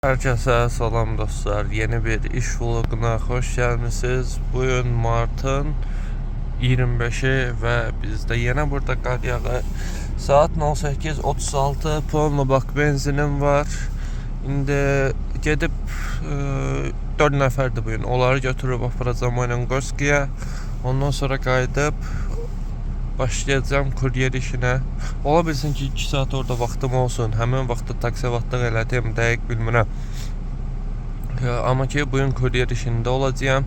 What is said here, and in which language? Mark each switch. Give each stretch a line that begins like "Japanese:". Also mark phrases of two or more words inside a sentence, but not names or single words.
Turkish: Herkese selam dostlar. Yeni bir iş vloguna hoş gelmişsiniz. Bugün Mart'ın 25'i ve biz de yine burada kar yağı. Saat 08:36. Puanla bak benzinim var.
Azerbaijani: Şimdi gedib 4 nəfərdir bugün. Onları götürüb aparacağım Oynangoskiyə. Ondan sonra qayıdıb başlayacağım kuryer işine. Ola bilsin ki 2 saat orada vaxtım olsun. Həmin vaxtda taksivatlıq elədim, dəqiq bilmirəm. Amma ki bugün kuryer işində olacağım.